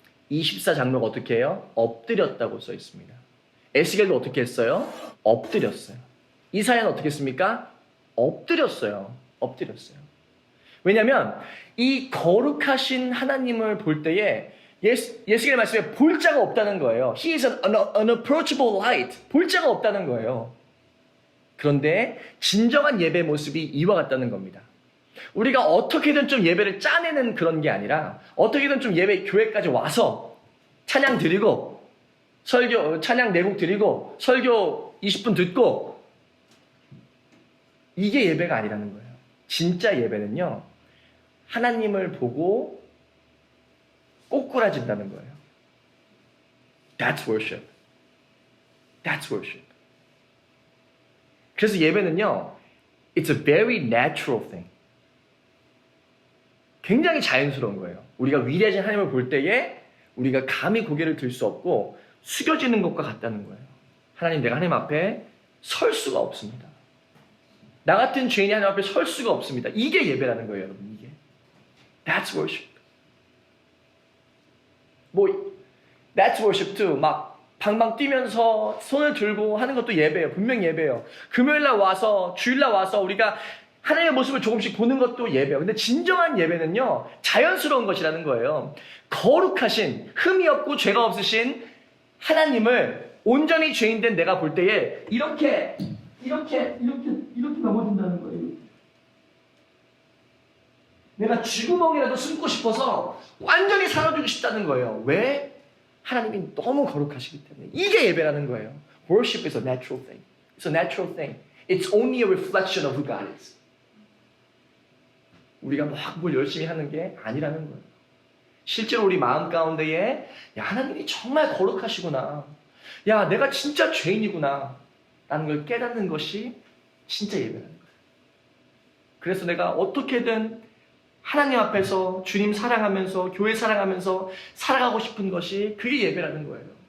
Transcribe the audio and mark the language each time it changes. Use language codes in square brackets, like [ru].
[ko] 24 장로가 어떻게 해요? 엎드렸다고 써 있습니다. 에스겔도 어떻게 했어요? 엎드렸어요. 이사야는 어떻게 했습니까? 엎드렸어요. 엎드렸어요. 왜냐하면 이 거룩하신 하나님을 볼 때에 예수의 말씀에 볼 자가 없다는 거예요. [en] He is an unapproachable light. [ko] 볼 자가 없다는 거예요. 그런데 진정한 예배 모습이 이와 같다는 겁니다. 우리가 어떻게든 좀 예배를 짜내는 그런 게 아니라 어떻게든 좀 예배 교회까지 와서 찬양 드리고 찬양 내곡 드리고 설교 20분 듣고 이게 예배가 아니라는 거예요. 진짜 예배는요. 하나님을 보고 꼬꾸라진다는 거예요. [en] That's worship. That's worship. [ko] 그래서 예배는요. [en] It's a very natural thing. [ko] 굉장히 자연스러운 거예요. 우리가 위대하신 하나님을 볼 때에 우리가 감히 고개를 들 수 없고 숙여지는 것과 같다는 거예요. 하나님, 내가 하나님 앞에 설 수가 없습니다. 나 같은 죄인이 하나님 앞에 설 수가 없습니다. 이게 예배라는 거예요, 여러분. 이게. [en] That's worship. That's worship too. [ko] 막 방방 뛰면서 손을 들고 하는 것도 예배예요. 분명히 예배예요. 금요일날 와서, 주일날 와서 우리가 하나님의 모습을 조금씩 보는 것도 예배예요. 근데 진정한 예배는요, 자연스러운 것이라는 거예요. 거룩하신, 흠이 없고 죄가 없으신 하나님을 온전히 죄인된 내가 볼 때에 이렇게 넘어진다는 거예요. 내가 쥐구멍이라도 숨고 싶어서 완전히 살아주고 싶다는 거예요. 왜? 하나님이 너무 거룩하시기 때문에. 이게 예배라는 거예요. [en] Worship is a natural thing. It's a natural thing. It's only a reflection of who God is. [ko] 우리가 막 뭘 열심히 하는 게 아니라는 거예요. 실제로 우리 마음 가운데에 야, 하나님이 정말 거룩하시구나. 야, 내가 진짜 죄인이구나. 라는 걸 깨닫는 것이 진짜 예배라는 거예요. 그래서 내가 어떻게든 하나님 앞에서 주님 사랑하면서 교회 사랑하면서 살아가고 싶은 것이 그게 예배라는 거예요.